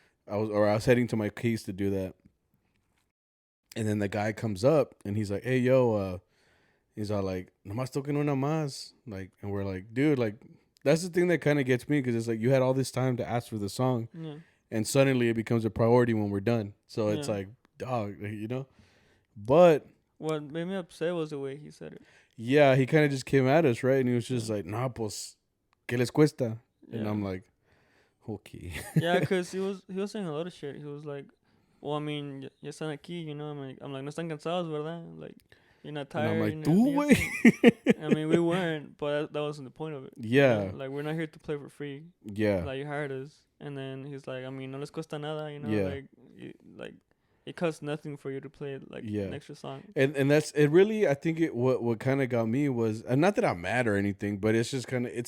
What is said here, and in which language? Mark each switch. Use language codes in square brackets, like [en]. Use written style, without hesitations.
[en] I was heading to my case to do that, and then the guy comes up and he's like, "Hey, yo," he's all like, [es] "Nomás toquen una más," [en] like, and we're like, "Dude, like, that's the thing that kind of gets me, because it's like you had all this time to ask for the song, and suddenly it becomes a priority when we're done. So it's like, dog, But what made me upset was the way he said it. Yeah, he kind of just came at us, right? And he was just like, "Nah, [es] pues, ¿qué les cuesta?" [en] And I'm like, okay. Yeah, because he was saying a lot of shit. He was like, "Well, I mean, [es] ya están aquí, [en] I'm like, [es] no están cansados, ¿verdad? [en] Like, you're not tired." And I'm like, [es] "Tú, güey." [en] I mean, we weren't, but that wasn't the point of it. Yeah. Like, we're not here to play for free. Yeah. Like, you hired us. And then he's like, I mean, [es] no les cuesta nada, [en] Yeah. like it costs nothing for you to play an extra song. And that's it. Really, I think what kind of got me was, and not that I'm mad or anything, but it's just kind of